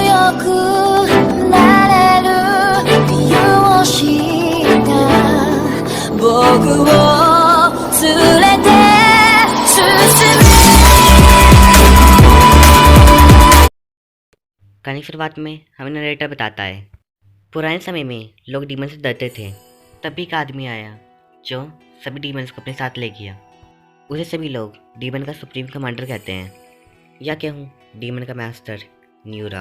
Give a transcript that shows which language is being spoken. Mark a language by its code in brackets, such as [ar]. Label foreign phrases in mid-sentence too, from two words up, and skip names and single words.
[ja] くなれる理由を知った僕を連れて進め। [hi] कहानी की शुरुआत में हमें नरेटर बताता है पुराने समय में लोग डीमन से डरते थे। तभी एक आदमी आया जो सभी डीमंस को अपने साथ ले गया। उसे सभी लोग डीमन का [en] supreme commander [hi] कहते हैं, या क्या हूँ डीमन का मास्टर न्यूरा।